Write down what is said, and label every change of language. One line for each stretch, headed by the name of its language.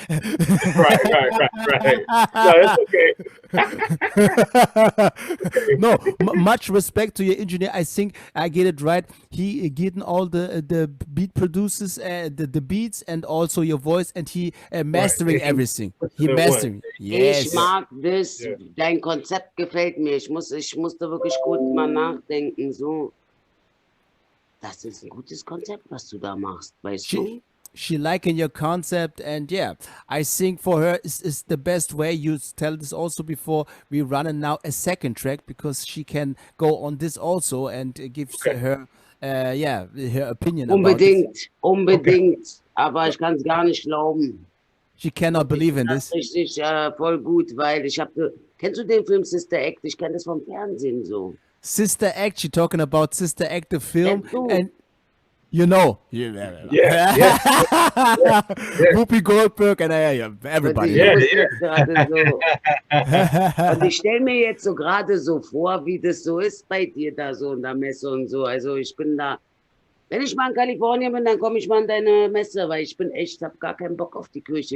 English: right. No, it's okay. No, much respect to your engineer. I think I get it right. He getting all the beat producers, the beats, and also your voice, and he mastering everything. He mastering. Yes.
German: Ich mag das. Dein Konzept gefällt mir. Ich musste wirklich gut mal nachdenken. So, das ist ein gutes Konzept, was du da machst, weißt du?
English: She liking your concept, and yeah, I think for her is the best way. You tell this also before we running now a second track because she can go on this also and gives her her opinion.
German: Unbedingt. Aber ich kann es gar nicht glauben.
English: She cannot believe in this.
German: Richtig voll gut, weil kennst du den Film Sister Act? Ich kenne das vom Fernsehen so.
English: Sister Act, she talking about Sister Act, the film, and Whoopi Goldberg and everybody.
German: Und ich stelle mir jetzt so gerade so vor, wie das so ist bei dir da so in der Messe und so. Also ich bin da, wenn ich mal in Kalifornien bin, dann komme ich mal in deine Messe, weil ich habe gar keinen Bock auf die Kirche.